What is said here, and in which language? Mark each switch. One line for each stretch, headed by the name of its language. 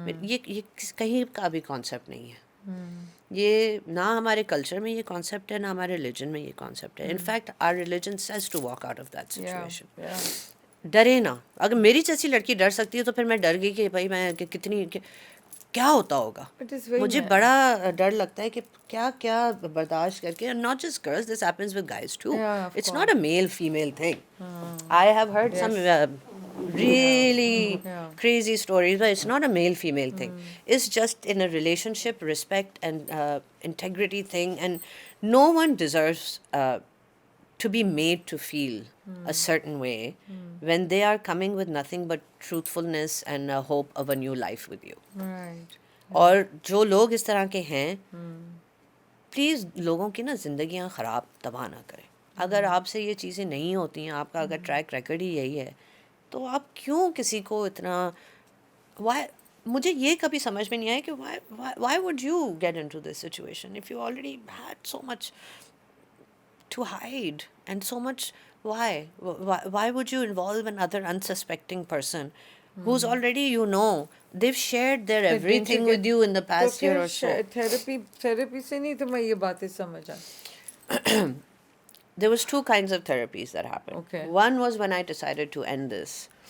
Urdu: یہ کہیں کا بھی کانسیپٹ نہیں ہے. یہ نہ ہمارے کلچر میں یہ کانسیپٹ ہے نہ ہمارے ریلیجن میں یہ کانسیپٹ ہے.
English: In fact our religion says to walk out of that situation.
Urdu: ڈرے نا. اگر میری جیسی لڑکی ڈر سکتی ہے تو پھر میں ڈر گئی کہ بھائی میں کتنی کیا ہوتا ہوگا. مجھے بڑا ڈر لگتا ہے کہ کیا برداشت کر کے
English: not just girls, this happens with guys too. It's not a male female thing. I have heard some really crazy stories, but it's not a male female thing. It's just in a relationship, respect and integrity thing, and no one deserves to be made to feel a certain way when they are coming with nothing but truthfulness and a hope of a new life with you. Right.
Urdu: اور جو لوگ اس طرح کے ہیں please لوگوں کی نا زندگیاں خراب تباہ نہ کریں. اگر آپ سے یہ چیزیں نہیں ہوتی ہیں آپ کا اگر ٹریک ریکارڈ ہی یہی ہے تو آپ کیوں کسی کو اتنا مجھے یہ کبھی سمجھ میں نہیں آیا کہ
English: why would you get into this situation if you already had so much
Urdu: to hide and so much.
English: Why would you involve another unsuspecting person who's already they've shared their everything with you in the past year or so.
Urdu: therapy سے نہیں تو میں یہ باتیں سمجھا.
English: There was 2 kinds of therapies that happened. Okay. One was when I decided to end this.